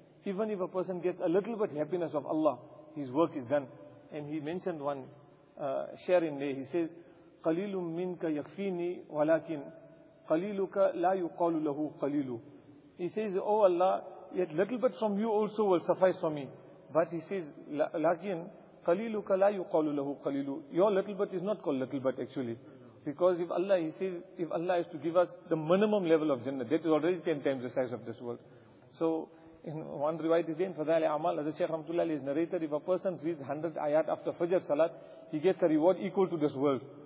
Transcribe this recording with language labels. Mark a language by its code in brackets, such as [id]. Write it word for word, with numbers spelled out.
[en] Even if a person gets a little bit happiness of Allah, his work is done. And he mentioned one uh, share in there, he says, [ar] قَلِيلٌ مِّنْكَ يَكْفِينِي وَلَكِنْ قَلِيلُكَ لَا يُقَالُ لَهُ قَلِيلُ. [en] He says, oh Allah, yet little bit from you also will suffice for me. But he says, [ar] لَكِنْ قَلِيلُكَ لَا يُقَالُ لَهُ قَلِيلُ. [en] Your little bit is not called little bit actually. Because if Allah, he says, if Allah is to give us the minimum level of Jannah, that is already ten times the size of this world. So, in one riwayat is there in Fadail Amal, Hazrat Shaykh Rahmatullah is narrated, if a person reads one hundred ayat after Fajr Salat, he gets a reward equal to this world.